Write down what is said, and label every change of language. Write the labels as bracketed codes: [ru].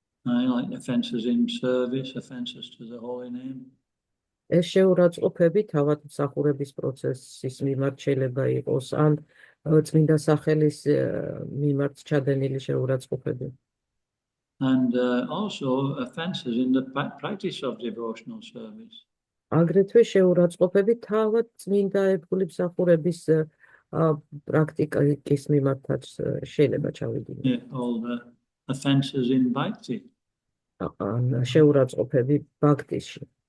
[en] Like offences in service, offences to the holy name. [ka] ეს შეურაცხყოფები თავად მსახურების პროცესის მიმართ შეიძლება იყოს, ან წმინდა სახელის მიმართ ჩადენილი შეურაცხყოფები. [en] And also offences in the practice of devotional service. [ka] აგრეთვე შეურაცხყოფები თავად წმინდა ერთგული მსახურების პრაქტიკის მიმართაც შეიძლება ჩავიდინოთ. [en] Yeah, all the offences in bhakti. [ka] შეურაცხყოფები ბhaktiში.